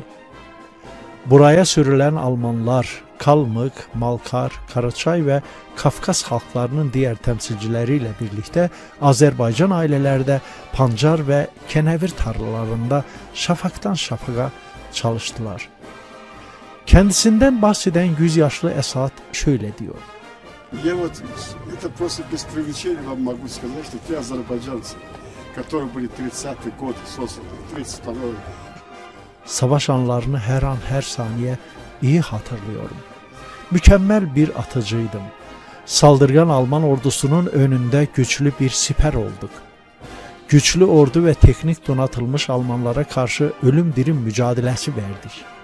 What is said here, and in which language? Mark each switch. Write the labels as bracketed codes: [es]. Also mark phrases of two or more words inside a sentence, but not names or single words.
[tr] Buraya sürülen Almanlar, Kalmık, Malkar, Karaçay ve Kafkas halklarının diğer temsilcileriyle birlikte Azerbaycan ailelerde pancar ve kenevir tarlalarında şafaktan şafaka çalıştılar. Kendisinden bahseden 100 yaşlı Esat şöyle diyor. [ru] Я вот, это просто без привлечения вам могу сказать, что те азербайджанцы, которые были 30-е годы созданы, 32-й. [tr] Savaş anlarını her an her saniye iyi hatırlıyorum. Mükemmel bir atıcıydım. Saldırgan Alman ordusunun önünde güçlü bir siper olduk. Güçlü ordu ve teknik donatılmış Almanlara karşı ölüm dirim mücadelesi verdik.